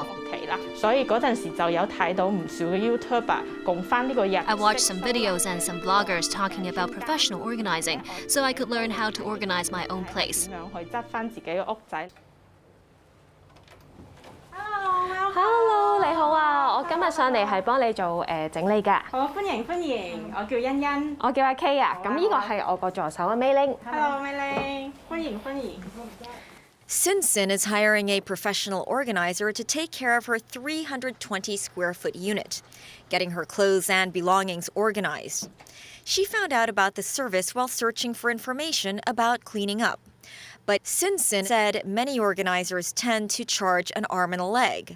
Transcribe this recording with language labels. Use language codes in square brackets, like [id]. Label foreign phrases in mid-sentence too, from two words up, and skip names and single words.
[en] I watched some videos and some bloggers talking about professional organizing, so I could learn how to organize my own place. Hello， [yue] 你好啊！我今日上嚟係幫你做整理㗎。好，歡迎歡迎，我叫欣欣。我叫阿 K 啊，咁呢個係我個助手啊 Mayling。 Hello Mayling，歡迎歡迎。 [en] Sinsin is hiring a professional organizer to take care of her 320-square-foot unit, getting her clothes and belongings organized. She found out about the service while searching for information about cleaning up. But Sinsin said many organizers tend to charge an arm and a leg.